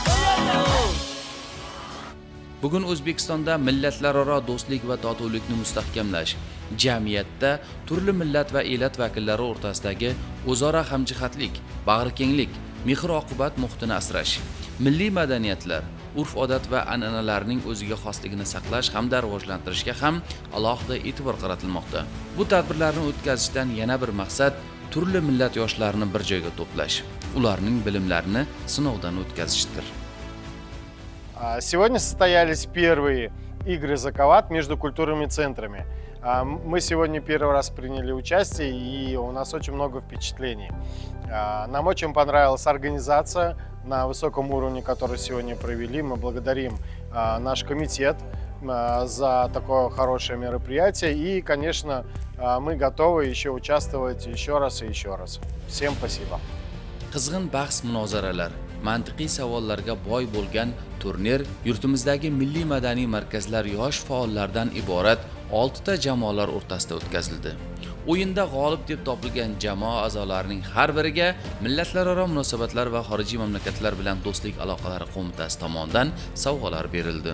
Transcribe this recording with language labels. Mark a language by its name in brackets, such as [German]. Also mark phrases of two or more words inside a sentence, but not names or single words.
[Uzbek] Bugun O'zbekistonda millatlararo do'stlik va totuvlikni mustahkamlash, jamiyatda turli millat va elat vakillari o'rtasidagi o'zaro hamjihatlik, bag'rikenglik, mehr-oqibat muhitini asrash, milliy madaniyatlar, urf-odat va an'analarning o'ziga xosligini saqlash hamda rivojlantirishga ham alohida e'tibor qaratilmoqda. Bu tadbirlarni o'tkazishdan yana bir maqsad turli millat yoshlarini bir joyga to'plash, ularning bilimlarini sinovdan o'tkazishdir. [Russian] Сегодня состоялись первые игры «Закават» между культурными центрами. Мы сегодня первый раз приняли участие, и у нас очень много впечатлений. Нам очень понравилась организация на высоком уровне, которую сегодня провели. Мы благодарим наш комитет за такое хорошее мероприятие. И, конечно, мы готовы еще участвовать еще раз и еще раз. Всем спасибо. [Uzbek] Qizg'in bahs munozaralar, mantiqiy savollarga boy bo'lgan turnir yurtimizdagi milliy madaniy markazlar yosh faollardan iborat 6 ta jamoalar o'rtasida o'tkazildi. O'yinda g'olib deb topilgan jamoa a'zolarining har biriga Millatlararo munosabatlar va xorijiy mamlakatlar bilan do'stlik aloqalari qo'mitasi tomonidan sovg'alar berildi.